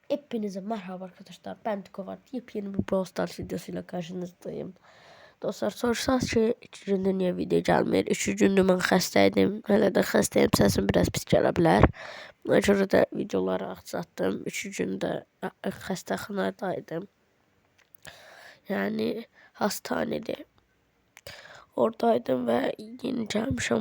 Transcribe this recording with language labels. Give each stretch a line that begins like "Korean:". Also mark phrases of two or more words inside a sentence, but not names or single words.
Turkish: Hepinize merhaba arkadaşlar. Ben Dikovat. Yepyeni bir Brawl Stars videosuyla karşınızdayım.
Azerbaijani: Dostlar, sorsanız ki 3-cü niyə video gəlmir? 3-cü mən xəstəydim. Hələ də xəstəyim. Səsim biraz pis gələ bilər. Buna görə də videoları aksatdım. 3-cü də xəstəxanadaydım. Yəni hastanede. Oradaydım və yeni gəlmişəm.